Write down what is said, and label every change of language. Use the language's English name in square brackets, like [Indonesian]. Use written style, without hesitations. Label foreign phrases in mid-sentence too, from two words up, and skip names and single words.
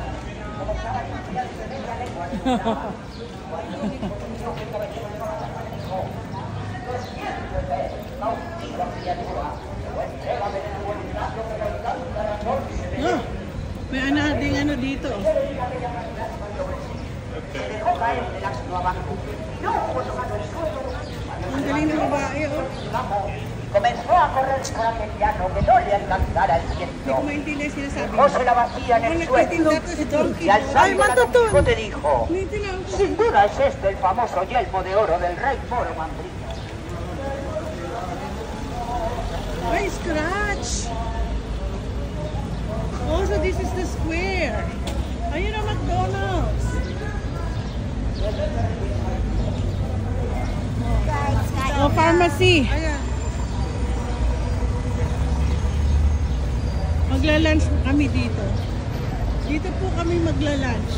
[Filipino] Oh, may anading ano dito. Ang galing ng babae, oh. [Spanish] Comenzó a correr tras el llano que no le alcanzara el viento. Dejóse la vacía en el suelo y alzando la Quijote dijo: sin duda es este el famoso yelmo de oro del rey moro Mandrillo. Ay, [English] scratch! Oh, so this is the square. [Filipino] Ayun ang McDonald's. Oh, pharmacy. Ayan. Magla-lunch kami dito. Dito po kami magla-lunch.